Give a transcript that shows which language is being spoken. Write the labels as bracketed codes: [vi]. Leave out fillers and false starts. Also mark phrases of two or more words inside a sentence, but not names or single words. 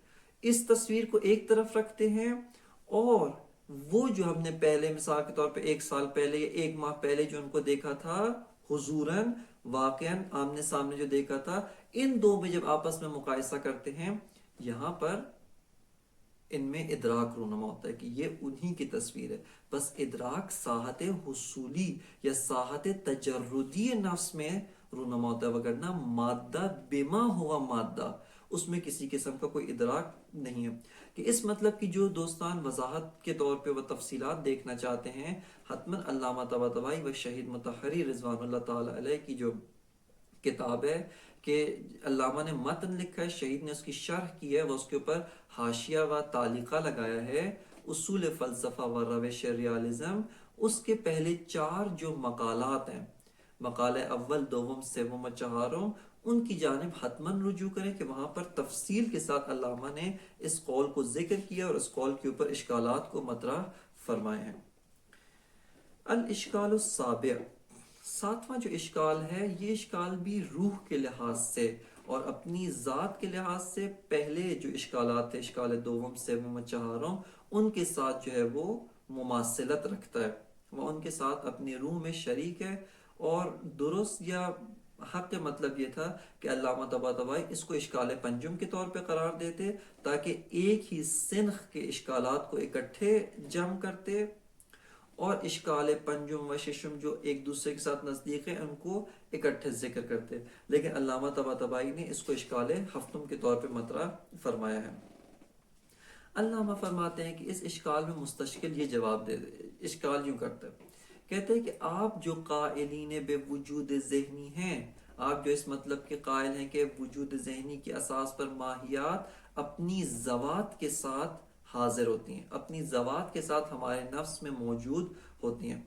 [ur] اس تصویر کو ایک طرف رکھتے ہیں، اور وہ جو ہم نے پہلے مثال کے طور پہ 1 سال پہلے یا 1 ماہ پہلے جو ان کو دیکھا تھا حضوراً واقعاً آمنے سامنے جو دیکھا تھا، ان دو میں جب آپس میں مقایسہ کرتے ہیں، یہاں پر ان میں ادراک رونما ہوتا ہے کہ یہ انہی کی تصویر ہے. بس ادراک ساحت حصولی یا ساحت تجردی نفس میں رونما ہوتا ہے، وگرنہ [ar] مادہ بما ہوا مادہ [ur] اس میں کسی قسم کا کوئی ادراک نہیں ہے. کہ اس مطلب کی جو دوستان وضاحت کے طور پہ وہ تفصیلات دیکھنا چاہتے ہیں، حتماً علامہ طباطبائی و شہید مطہری رضوان اللہ تعالی علیہ کی جو کتاب ہے کہ علامہ نے متن لکھا ہے، شہید نے اس کی شرح کی ہے، وہ اس کے اوپر حاشیہ و تعلیقہ لگایا ہے، اصول فلسفہ و روش ریالزم، اس کے پہلے 4 جو مقالات ہیں، مقالہ اول، دوم، سوم و چہارم، ان کی جانب حتماً رجوع کریں کہ وہاں پر تفصیل کے ساتھ علامہ نے اس قول کو ذکر کیا اور اس قول کے اوپر اشکالات کو مطرح فرمائے ہیں. [ar] الاشکال السابع، [ur] 7واں جو اشکال ہے، یہ اشکال بھی روح کے لحاظ سے اور اپنی ذات کے لحاظ سے پہلے جو اشکالات تھے، اشکال دوم، سوم و چہارم، ان کے ساتھ جو ہے وہ مماثلت رکھتا ہے، وہ ان کے ساتھ اپنی روح میں شریک ہے. اور درست یا حق مطلب یہ تھا کہ علامہ طباطبائی اس کو اشکال پنجم کے طور پہ قرار دیتے تاکہ ایک ہی سنخ کے اشکالات کو اکٹھے جمع کرتے، اور اشکال پنجم و ششم جو ایک دوسرے کے ساتھ نزدیک ہیں ان کو اکٹھے ذکر کرتے. لیکن علامہ طباطبائی نے اس کو اشکال ہفتم کے طور پہ مطرح فرمایا ہے. علامہ فرماتے ہیں کہ اس اشکال میں مستشکل یہ جواب دے دے، اشکال یوں کرتا ہے، کہتے ہیں کہ آپ جو قائلین بے وجود ذہنی ہیں، آپ جو اس مطلب کے قائل ہیں کہ وجود ذہنی کی اساس پر ماہیات اپنی ذوات کے ساتھ حاضر ہوتی ہیں، اپنی ذوات کے ساتھ ہمارے نفس میں موجود ہوتی ہیں.